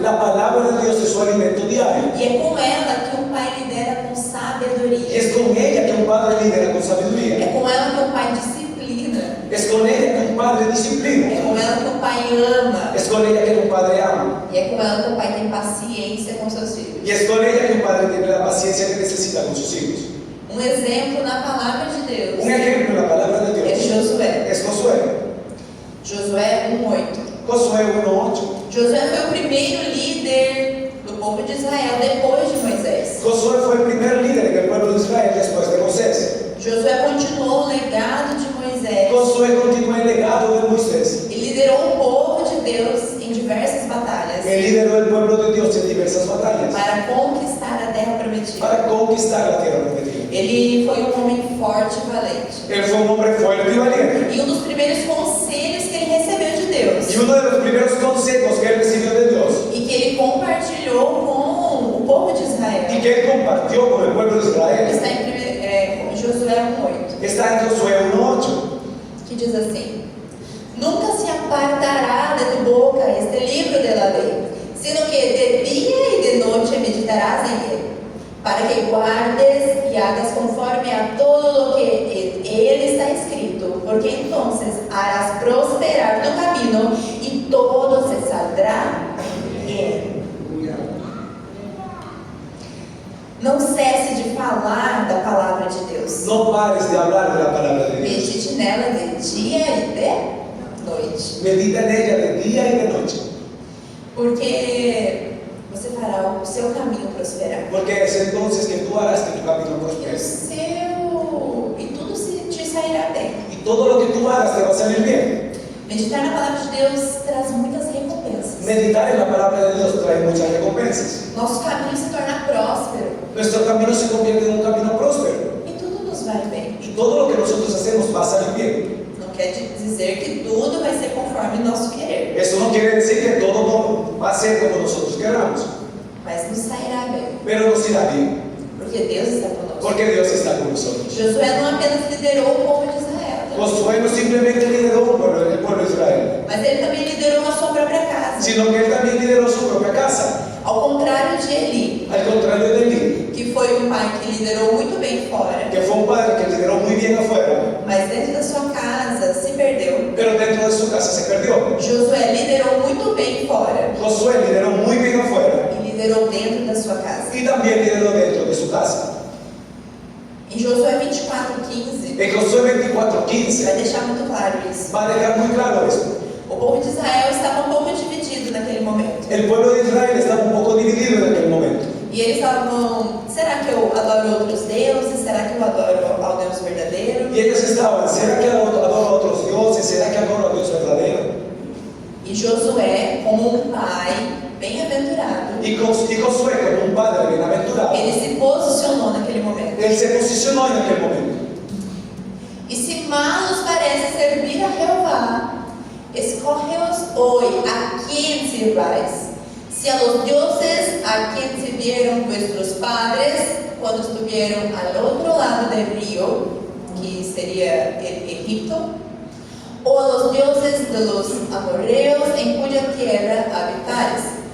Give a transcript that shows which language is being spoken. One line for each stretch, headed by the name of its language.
Spanish: La palabra de Dios es su alimento diario.
Portuguese: E é com ela que um pai lidera com
Spanish: Y
Portuguese: sabedoria.
Spanish: es con ella que un padre lidera con sabiduría.
Portuguese: É com ela que um pai disciplina.
Spanish: con ella que un padre
Portuguese: É
Spanish: disciplina.
Portuguese: com ela que o pai ama.
Spanish: Es con ella que un padre ama.
Portuguese: E é com ela que o pai tem paciência com seus filhos.
Spanish: Y es con ella que un padre tiene la paciencia que necesita con sus hijos.
Portuguese: Um exemplo na palavra de Deus
Spanish: Un ejemplo en la palabra de
Portuguese: é
Spanish: Dios
Portuguese: Josué.
Spanish: es Josué.
Portuguese: Josué 1:8.
Spanish: Josué 1:8.
Portuguese: Josué foi o primeiro líder do povo de Israel depois de Moisés.
Spanish: Josué fue el primer líder en el pueblo de Israel después de Moisés.
Portuguese: Josué continuou o legado de Moisés
Spanish: Josué continúa el legado de Moisés.
Portuguese: e liderou o povo de Deus em diversas batalhas
Spanish: Él lideró el pueblo de Dios en diversas batallas
Portuguese: para conquistar a terra prometida.
Spanish: para conquistar la tierra prometida.
Portuguese: Ele foi um homem forte e valente.
Spanish: Él fue un hombre fuerte y valiente.
Portuguese: E um dos primeiros conselhos que ele recebeu de Deus
Spanish: Y uno de los primeros consejos que él recibió de Dios
Portuguese: e que ele compartilhou com o povo de
Spanish: y
Portuguese: Israel
Spanish: que él compartió con el pueblo de Israel
Portuguese: está em Josué 1:8,
Spanish: está en Josué 1:8.
Portuguese: que diz assim:
Spanish: Nunca se apartará de tu boca este libro de la ley, sino que de día y de noche meditarás en él, para que guardes y hagas conforme a todo lo que en él está escrito, porque entonces harás prosperar tu camino y todo se saldrá bien.
Portuguese: Não cesse de falar da palavra de Deus.
Spanish: No pares de hablar de la palabra de Dios.
Portuguese: Medite nela de dia e de noite,
Spanish: Medita en ella de día y de noche.
Portuguese: porque você fará o seu caminho prosperar.
Spanish: Porque es entonces que tú harás que tu camino
Portuguese: E
Spanish: prospere.
Portuguese: tudo te sairá bem.
Spanish: Y todo lo que tú hagas te va a salir bien.
Portuguese: Meditar na palavra de Deus traz muitas recompensas.
Spanish: Meditar en la palabra de Dios trae muchas recompensas.
Portuguese: Nosso caminho se torna próspero
Spanish: Nuestro camino se convierte en un camino próspero.
Portuguese: e tudo nos vai bem.
Spanish: Y todo lo que nosotros hacemos va a salir bien.
Portuguese: Não quer dizer que tudo vai ser conforme o nosso querer,
Spanish: Eso no quiere decir que todo no va a ser como nosotros queramos.
Portuguese: mas nos sairá bem,
Spanish: Pero nos irá bien.
Portuguese: porque Deus está conosco.
Spanish: Porque Dios está con nosotros.
Portuguese: Josué não apenas liderou o povo de Israel,
Spanish: Josué no simplemente lideró el pueblo de Israel,
Portuguese: mas ele também liderou a sua própria casa.
Spanish: sino que él también lideró su propia casa.
Portuguese: Ao contrário de Eli,
Spanish: Al contrario de Elí,
Portuguese: que foi um pai que liderou muito bem fora,
Spanish: que fue un padre que lideró muy bien afuera,
Portuguese: mas dentro da sua casa se perdeu.
Spanish: pero dentro de su casa se perdió.
Portuguese: Josué liderou muito bem fora
Spanish: Josué lideró muy bien afuera
Portuguese: e liderou dentro da sua casa.
Spanish: y también lideró dentro de su casa.
Portuguese: Em Josué 24:15,
Spanish: En Josué 24:15
Portuguese: vai deixar muito claro isso.
Spanish: va a dejar muy claro esto.
Portuguese: O povo de Israel estava um pouco dividido naquele momento.
Spanish: El pueblo de Israel estaba un poco dividido en aquel momento.
Portuguese: E eles estavam: será que eu adoro outros deuses? Será que eu adoro ao Deus verdadeiro?
Spanish: Y ellos estaban, ¿será que adoro a otros dioses? ¿Será que adoro a Dios verdadero?
Portuguese: E Josué, como um pai bem-aventurado,
Spanish: Y Josué, como un padre bienaventurado,
Portuguese: ele se posicionou naquele momento.
Spanish: él se posicionó en aquel momento. E se mal os parece servir a Jehová, escoge-os hoy a quien sirváis. Si a los dioses a quien sirvieron vuestros padres cuando estuvieron al otro lado del río, que sería el Egipto, o a los dioses de los amorreos en cuya tierra habitares.